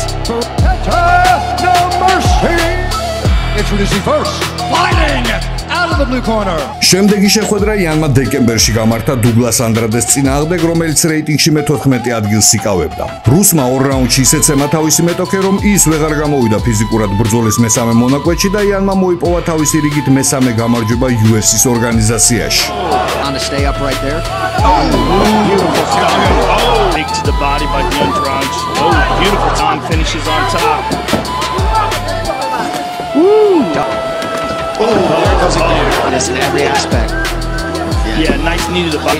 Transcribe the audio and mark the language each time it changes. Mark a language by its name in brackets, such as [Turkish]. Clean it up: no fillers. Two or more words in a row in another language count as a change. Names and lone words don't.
[English] No mercy! Introducing first, fighting out of the blue corner. [Georgian] შემდეგი შეხვედრა იანმა დეკემბერში გამართა დუგლას ანდრადეს წინააღმდეგ, რომელიც რეიტინგში მე-14 ადგილს იკავებდა. რუსმა ორ რაუნდში ისეთ ეცემა თავისი მეტოქე, რომ ის ვეღარ გამოვიდა ფიზიკურად ბრძოლის მესამე მონაკვეთში და იანმა მოიპოვა თავისი რიგით მესამე გამარჯვება UFC-ის ორგანიზაციაში. [English] Stay up right there. Beautiful kick to the body by Andrade. Beautiful time, finishes on top. There goes again. This in every aspect. Yeah, nice knee to the body.